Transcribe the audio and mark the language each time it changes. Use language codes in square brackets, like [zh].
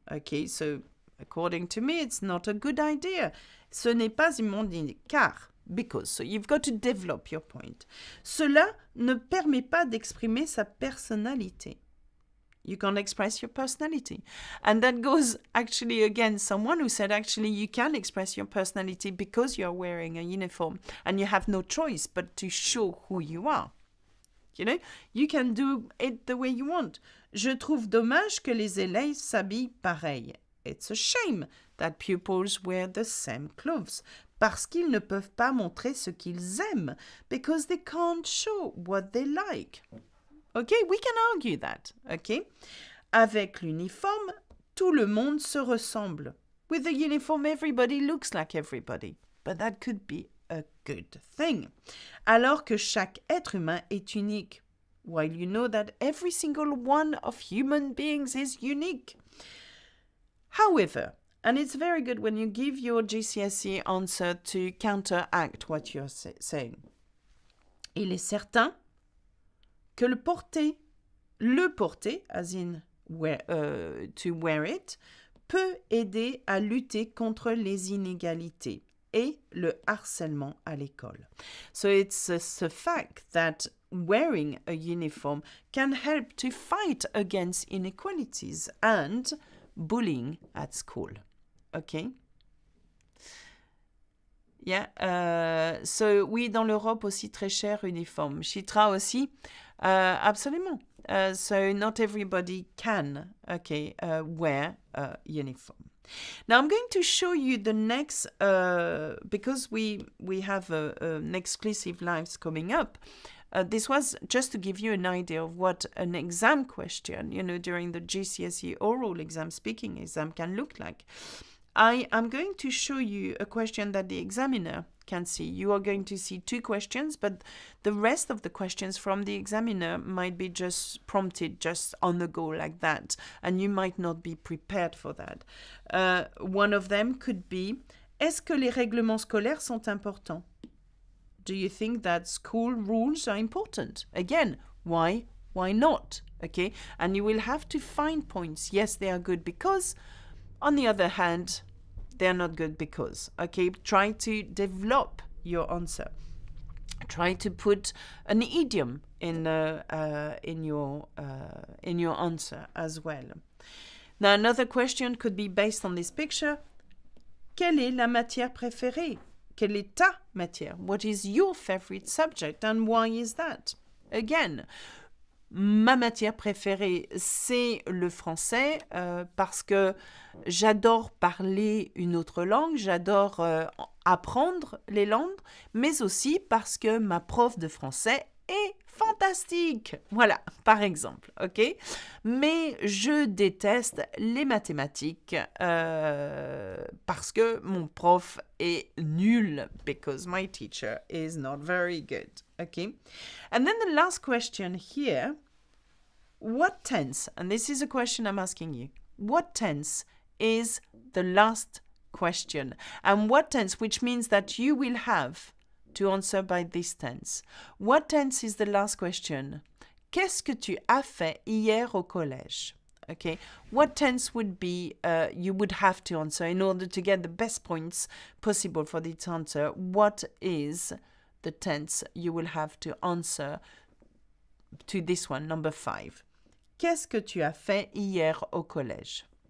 [en] Okay, so according to me, it's not a good idea. [fr] Ce n'est pas une bonne idée, car [en] because. So you've got to develop your point. [fr] Cela ne permet pas d'exprimer sa personnalité. [en] You can't express your personality. And that goes actually against someone who said actually you can express your personality because you're wearing a uniform and you have no choice but to show who you are. You know, you can do it the way you want. [fr] Je trouve dommage que les élèves s'habillent pareil. [en] It's a shame that pupils wear the same clothes. [fr] Parce qu'ils ne peuvent pas montrer ce qu'ils aiment. [en] Because they can't show what they like. Okay, we can argue that. Okay. [fr] Avec l'uniforme, tout le monde se ressemble. [en] With the uniform, everybody looks like everybody. But that could be a good thing. [fr] Alors que chaque être humain est unique. [en] While you know that every single one of human beings is unique. However, and it's very good when you give your GCSE answer to counteract what you're saying. [fr] Il est certain que le porter, [en] as in to wear it, [fr] peut aider à lutter contre les inégalités et le harcèlement à l'école. [en] So it's a fact that wearing a uniform can help to fight against inequalities and bullying at school. Okay? Yeah. [fr] So oui, dans l'Europe aussi très cher uniforme. Chitra aussi, absolument. [en] So not everybody can, wear a uniform. Now I'm going to show you the next, because we have an exclusive lives coming up. This was just to give you an idea of what an exam question, during the GCSE oral exam, speaking exam can look like. I am going to show you a question that the examiner can see. You are going to see 2 questions, but the rest of the questions from the examiner might be just prompted just on the go like that, and you might not be prepared for that. One of them could be, [fr] est-ce que les règlements scolaires sont importants? [en] Do you think that school rules are important? Again, why? Why not? Okay, and you will have to find points. Yes, they are good because... On the other hand, they're not good because. Okay, try to develop your answer. Try to put an idiom in your answer as well. Now, another question could be based on this picture. [fr] Quelle est la matière préférée? Quelle est ta matière? [en] What is your favorite subject and why is that? Again, [fr] ma matière préférée, c'est le français parce que j'adore parler une autre langue, j'adore apprendre les langues, mais aussi parce que ma prof de français est fantastique. Voilà, par exemple, ok? Mais je déteste les mathématiques parce que mon prof est nul, [en] because my teacher is not very good, okay? And then the last question here, what tense, and this is a question I'm asking you, what tense is the last question? And what tense, which means that you will have to answer by this tense. What tense is the last question? [fr] Qu'est-ce que tu as fait hier au collège? [en] Okay. What tense would be you would have to answer in order to get the best points possible for this answer? What is the tense you will have to answer to this one, number 5? [fr] Qu'est-ce que tu as fait hier au collège?